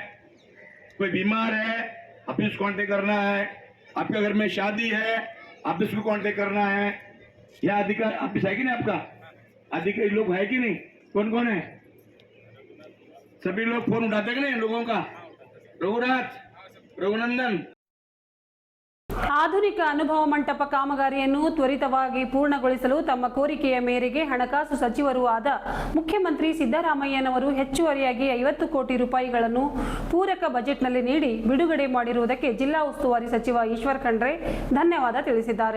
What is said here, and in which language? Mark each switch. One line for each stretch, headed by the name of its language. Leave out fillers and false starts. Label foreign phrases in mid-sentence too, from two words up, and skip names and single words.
Hindi: कोई बीमार है, ऑफिस को कांटेक्ट करना है। आपके घर में शादी है, ऑफिस को कांटेक्ट करना है। या अधिकार ऑफिस है कि नहीं? आपका अधिकारी लोग है कि नहीं? कौन कौन है? सभी लोग फोन उठाते कि नहीं लोगों का? रघुनाथ, रघुनंदन।
Kannada: ಆಧುನಿಕ ಅನುಭವ ಮಂಟಪ ಕಾಮಗಾರಿಯನ್ನು ತ್ವರಿತವಾಗಿ ಪೂರ್ಣಗೊಳಿಸಲು ತಮ್ಮ ಕೋರಿಕೆಯ ಮೇರೆಗೆ ಹಣಕಾಸು ಸಚಿವರೂ ಆದ ಮುಖ್ಯಮಂತ್ರಿ ಸಿದ್ದರಾಮಯ್ಯನವರು ಹೆಚ್ಚುವರಿಯಾಗಿ 50 ಕೋಟಿ ರೂಪಾಯಿಗಳನ್ನು ಪೂರಕ ಬಜೆಟ್ನಲ್ಲಿ ನೀಡಿ ಬಿಡುಗಡೆ ಮಾಡಿರುವುದಕ್ಕೆ ಜಿಲ್ಲಾ ಉಸ್ತುವಾರಿ ಸಚಿವ ಈಶ್ವರ್ ಖಂಡ್ರೆ ಧನ್ಯವಾದ ತಿಳಿಸಿದ್ದಾರೆ.